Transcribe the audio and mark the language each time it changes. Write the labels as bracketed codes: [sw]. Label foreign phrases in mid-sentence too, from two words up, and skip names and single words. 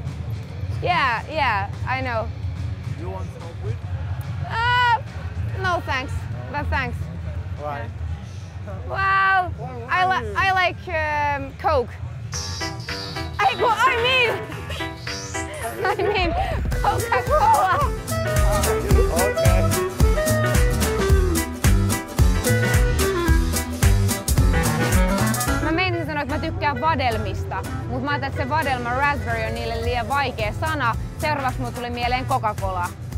[en] Yeah, I know. You want to smoke weed? No thanks. But thanks. Why? Well, I like Coke. I mean Coca-Cola. Okay. [fi] Mä meinasin sanoa, että mä tykkään vadelmista, mutta mä ajattelin, että se vadelma raspberry on niille liian vaikea sana. Seuraavaksi mulle tuli mieleen Coca-Cola.